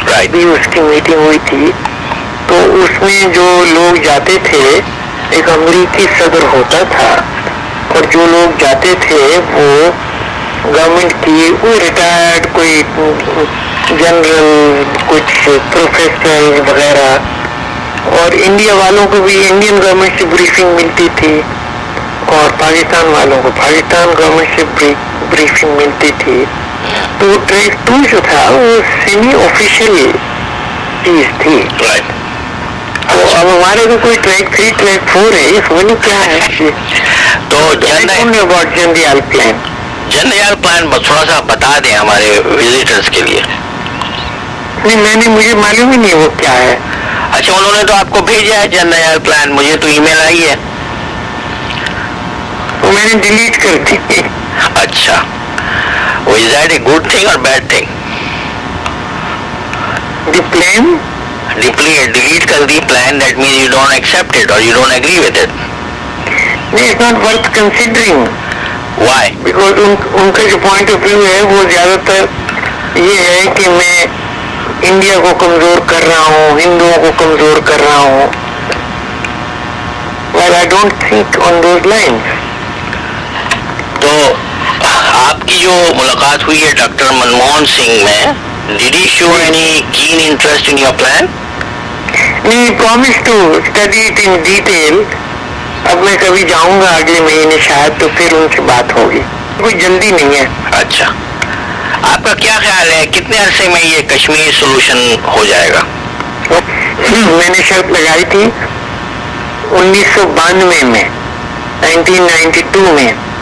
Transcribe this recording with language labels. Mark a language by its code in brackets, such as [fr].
[ur] بھی اس کی میٹنگ ہوئی تھی, تو اس میں جو لوگ جاتے تھے, ایک امریکی صدر ہوتا تھا, اور جو لوگ جاتے تھے وہ گورنمنٹ کی کوئی ریٹائرڈ, کوئی جنرل, کچھ پروفیسر وغیرہ, اور انڈیا والوں کو بھی انڈین گورنمنٹ سے بریفنگ ملتی تھی, اور پاکستان والوں کو پاکستان گورنمنٹ سے بریفنگ ملتی تھی. تو ٹریک ٹو جو تھا وہ سیمی آفیشیل چیز تھی. تو اب ہمارے کو کوئی ٹریک 3 ٹریک 4 ہے, یہ سمجھ کیا ہے. تو جن دیال پلان, جن دیال پلان تھوڑا سا بتا دیں ہمارے وزٹرز کے لیے. نہیں, مجھے معلوم ہی نہیں وہ کیا ہے. اچھا, انہوں نے تو آپ کو بھیجا ہے جن دیال پلان, مجھے تو ای میل آئی ہے, وہ میں نے ڈیلیٹ کر دی. [en] اچھا, is that a good thing or bad thing? The plan? Delete [ur] kar di [en] plan, that means you don't accept it or you don't agree with it. No, it's not worth considering. Why? [ur] Because ان کا جو point of view ہے وہ زیادہ تر یہ ہے کہ میں انڈیا کو کمزور کر رہا ہوں, ہندوؤں کو کمزور کر رہا ہوں. [en] Well, I don't think on those lines. [ur] تو آپ کی جو ملاقات ہوئی ہے ڈاکٹر منموہن سنگھ میں, [en] did he show any keen interest in your plan? نہیں, promise to study it in detail. [ur] اب میں کبھی جاؤں گا اگلے مہینے شاید, تو پھر ان سے بات ہوگی. کوئی جلدی نہیں ہے. اچھا, آپ کا کیا خیال ہے کتنے عرصے میں یہ کشمیر سولوشن ہو جائے گا؟ میں نے شرط لگائی تھی 1992 میں, 1992 میں.